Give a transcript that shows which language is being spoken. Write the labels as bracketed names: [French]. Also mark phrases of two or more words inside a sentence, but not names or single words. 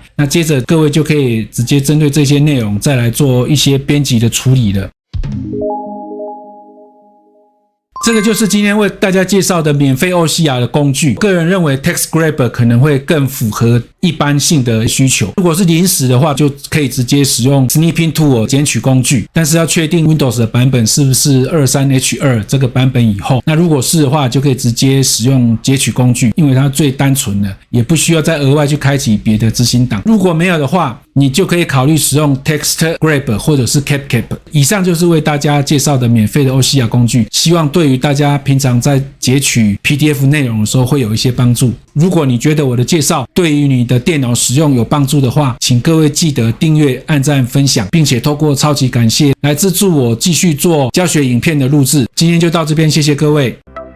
[Chinese] 那接着各位就可以直接針對這些內容再來做一些編輯的處理了。這個就是今天為大家介紹的免費 OCR 的工具。個人認為 TextGrabber 可能會更符合一般性的需求。如果是臨時的話，就可以直接使用 Snipping Tool 剪取工具，但是要確定 Windows 的版本是不是 23H2 這個版本以後。那如果是的話，就可以直接使用截取工具，因為它最單純的，也不需要再額外去開啟別的執行檔。如果沒有的話，你就可以考慮使用 TextGrabber 或者是 CapCap。以上就是為大家介紹的免費的 OCR 工具，希望對於大家平常在截取 PDF 內容的時候會有一些幫助。如果你覺得我的介紹對於你的電腦使用有幫助的話，請各位記得訂閱、按讚、分享，並且透過超級感謝來資助我繼續做教學影片的錄製。今天就到這邊，謝謝各位。